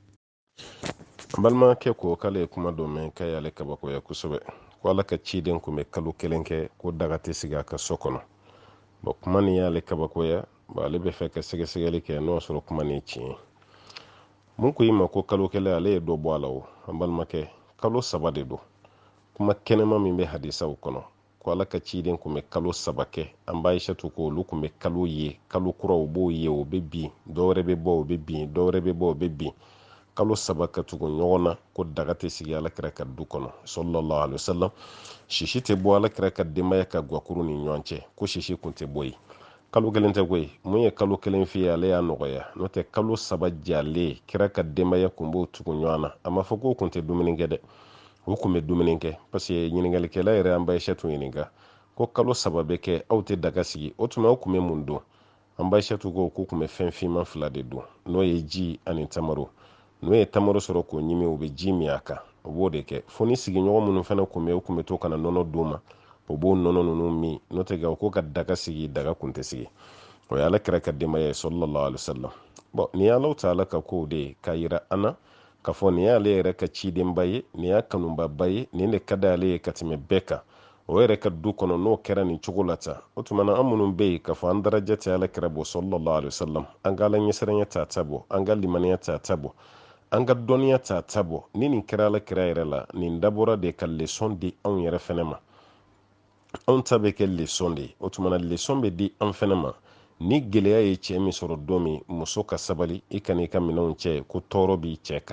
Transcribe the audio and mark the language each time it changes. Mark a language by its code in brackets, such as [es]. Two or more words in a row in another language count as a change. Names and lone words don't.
[bm] an balimakɛ ko k'ale ye kuma dɔ mɛn k'a y'ale kabakoya kosɛbɛ ko ala ka ciden kun bɛ kalo 1 kɛ ko daga tɛ sigi a ka so kɔnɔ kuma nin y'ale kabakoya ale bɛ fɛ ka sɛgɛsɛgɛli kɛ n'o y'a sɔrɔ kuma nin ye tiɲɛ ye mun ko i ma ko kalo 1 ale ye dɔ bɔ a la o an balimakɛ kalo 3 de don kuma kɛnɛma min bɛ hadisaw kɔnɔ ko ala ka ciden kun bɛ kalo 3 kɛ an b'a aishatu ko olu kun bɛ kalo ye kalo kuraw b'o ye o bɛ bin dɔwɛrɛ bɛ bɔ o bɛ bin dɔwɛrɛ bɛ bɔ o bɛ bin kalo 3 ka tugu ɲɔgɔn na ko daga tɛ sigi ala kira ka du kɔnɔ [ar] صلى الله عليه وسلم [bm] sisi tɛ bɔ ala kira ka denbaya ka guwakuru ni ɲɔgɔn cɛ ko sisi kun tɛ bɔ yen kalo 1 tɛ koyi mun ye kalo 1 fi ye ale y'a nɔgɔya n'o tɛ kalo 3 jalen kira ka denbaya kun b'o tugu ɲɔgɔn na a ma fɔ k'o kun tɛ dumuni kɛ dɛ o kun bɛ dumuni kɛ [fr] parce que [bm] ɲiningalikɛla yɛrɛ an b'a aishatu ɲininka ko kalo 3 bɛ kɛ aw tɛ daga sigi o tuma aw kun bɛ mun don an b'a aishatu ko k'u kun bɛ fɛn finman 2 de don n'o ye ji ani tamaro n'o ye tamaro sɔrɔ k'o ɲimi u bɛ ji min a kan o b'o de kɛ fo ni sigiɲɔgɔn minnu fana kun bɛ u kun bɛ to kana nɔnɔ d'u ma o b'o nɔnɔ ninnu min n'o tɛ ko ka daga sigi daga kun tɛ sigi. O ye alakira ka denbaya ye [ar] صلى الله عليه وسلم. [bm] Bon ni [ar] الله تعالى [bm] ka kow de ye k'a yira an na k'a fɔ nin y'ale yɛrɛ ka cidenba ye, nin y'a kanubaba ye, nin de ka d'ale ye ka tɛmɛ bɛɛ kan. O yɛrɛ ka du kɔnɔ n'o kɛra nin cogo la tan, o tuma na an minnu bɛ yen k'a fɔ an daraja tɛ alakira bɔ [ar] صلى الله عليه وسلم, [bm] an ka Ala ɲɛsiranya ta ta bɔ, an ka limaniya ta ta bɔ, an ka dɔnniya ta ta bɔ. Ni nin kɛra alakira yɛrɛ la, nin dabɔra de ka leçon di anw yɛrɛ fɛnɛ ma. Anw ta bɛ kɛ leçon de ye, o tuma na leçon bɛ di an fɛnɛ ma. Ni gɛlɛya ye cɛ min sɔrɔ don min, muso ka sabali i ka n'i ka minɛnw cɛ ko tɔɔrɔ b'i cɛ kan.